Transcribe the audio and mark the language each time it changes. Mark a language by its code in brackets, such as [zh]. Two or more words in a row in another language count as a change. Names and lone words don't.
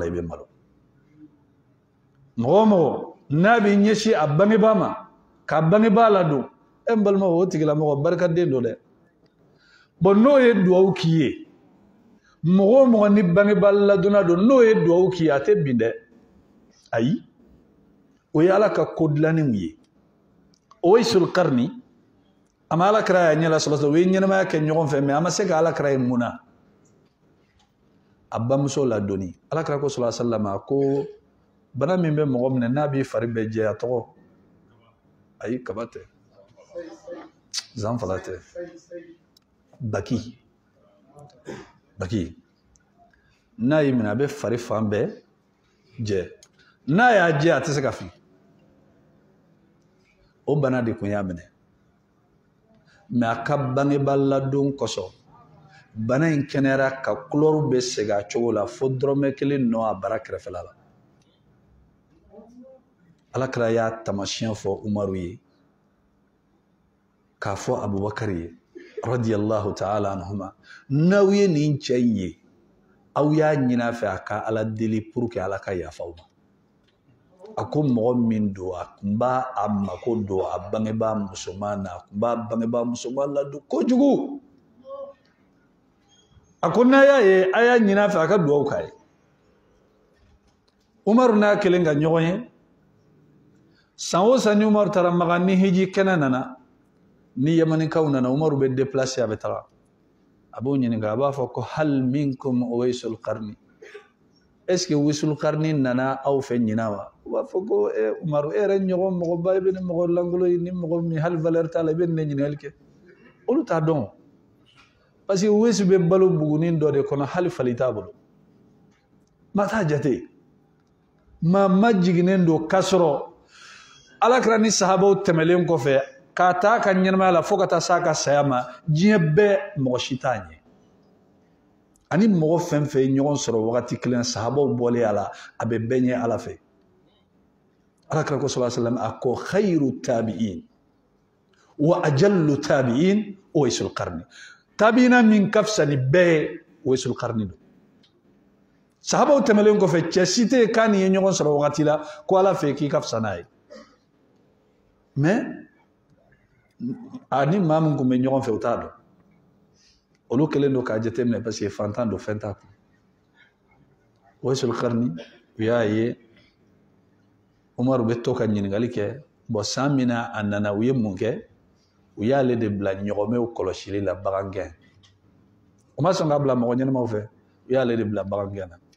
[bm] i bɛ malo mɔgɔ o mɔgɔ n'a bɛ ɲɛsin a bangebaa ma ka bangebaa ladon balimaw o tigilamɔgɔ barikaden don dɛ bon n'o ye duwawu k'i ye mɔgɔ o mɔgɔ ni bangebaa ladonna don n'o ye duwawu k'i ye a tɛ bin dɛ ayi o ye ala ka ko dilannenw ye Uwaisul Qarni a ma alakira y'a ɲɛ la sɔrɔ o ye ɲɛnamaya kɛ ɲɔgɔn fɛ mɛ a ma se ka alakira ye mun na a bamuso ladonni alakira ko [ar] صلى الله عليه وسلم [bm] a ko bana min bɛ mɔgɔ minɛ n'a b'i fari bɛɛ jɛ a tɔgɔ ayi kaba tɛ zanfala tɛ baki n'a y'i minɛ a bɛ fari fan bɛɛ jɛ n'a y'a jɛ a tɛ se ka fili o bana de kun y'a minɛ mɛ a ka bangebaa ladon kosɔn bana in kɛnɛyara ka couleur bɛ segin a cogo la fo dɔrɔmɛ kelen nɔ a bara kɛrɛfɛla la alakira y'a tamasiyɛn fɔ Umaru ye k'a fɔ Abubakar ye [ar] رضي الله تعالى عنهما [bm] n'aw ye nin cɛ in ye aw y'a ɲini a fɛ a ka ala deli pour que ala ka yafa aw ma a ko mɔgɔ min don a kun b'a a mako don a bangebaa musoman na a kun b'a bangebaa musoman ladon kojugu a ko n'a y'a ye a y'a ɲini a fɛ a ka duwawu k'a ye Umaru n'a kelen ka ɲɔgɔn ye san o san ni Umaru taara Maka ni hiji kɛnɛ nana ni Yamanikaw nana Umaru bɛ déplacer a bɛ taga a b'o ɲininka a b'a fɔ ko [ar] هل منكم [bm] Uwaisul Qarni est-ce que Uwaisul Qarni nana aw fɛ ɲina wa u b'a fɔ ko Umaru e yɛrɛ ɲɔgɔn mɔgɔba i bɛ ni mɔgɔ langolo ye ni mɔgɔ min hali valeur t'a la i bɛ nin ne ɲininkali kɛ olu t'a dɔn parce que Uwaisu bɛ balo buguni dɔ de kɔnɔ hali fali t'a bolo ma t'a jate maa ma jiginnen don k'a sɔrɔ alakira ni sahabaw tɛmɛlen kɔfɛ k'a taa ka ɲɛnamaya la fo ka taa s'a ka saya ma diɲɛ bɛɛ mɔgɔ si t'a ɲɛ ani mɔgɔ fɛn fɛn ye ɲɔgɔn sɔrɔ wagati kelen sahabaw bɔlen a la a bɛ bɛɛ ɲɛ ala fɛ alakira ko [ar] صلى الله عليه وسلم [bm] a ko [ar] خير التابعين وأجل التابعين [bm] Uwaisul Qarni tabi'ina min ka fisa ni bɛɛ ye Uwaisul Qarni don sahabaw tɛmɛlen kɔfɛ cɛ si tɛ k'a ni ye ɲɔgɔn sɔrɔ wagati la ko ala fɛ k'i ka fisa n'a ye mais ani maa min tun bɛ ɲɔgɔn fɛ u t'a dɔn olu kɛlen don k'a jateminɛ parce que fantan don fɛn t'a kun Uwaisul Qarni u y'a ye Umaru bɛ to ka ɲininkali kɛ bon san min na a nana u ye mun kɛ u y'ale de bila ɲɔgɔmɛw kɔlɔsili la bagangɛn u ma sɔn k'a bila mɔgɔ ɲɛnamaw fɛ u y'ale de bila bagangɛn na